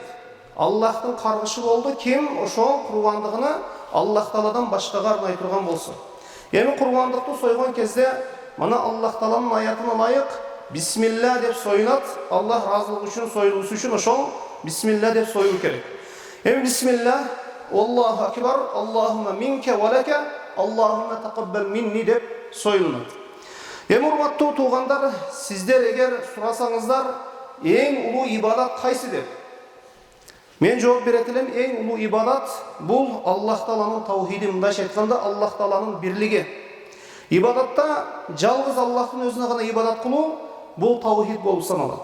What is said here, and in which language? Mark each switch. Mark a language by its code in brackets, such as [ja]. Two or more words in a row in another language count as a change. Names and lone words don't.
[ky] Аллахтың каргышы болду ким ошол курбандыгыны Аллах Тааладан башкага арнай турган болсо. Эми курбандыкты сойгон кезде мына Аллах Тааланын аятына ылайык бисмилла деп союлат. Аллах разылыгы үчүн союлуусу үчүн ошол бисмилла деп союу керек. [ar] Эми بسم الله، الله أكبر، اللهم منك ولك، اللهم تقبل مني [ky] деп союлат. Эми урматтуу туугандар, сиздер эгер сурасаңыздар, эң улуу ибадат кайсы деп? Мен жооп берет элем, эң улуу ибадат бул Аллах Тааланын таухиди, мындайча айтканда Аллах Тааланын бирлиги. Ибадатта жалгыз Аллахтын өзүнө гана ибадат кылуу бул таухид болуп саналат.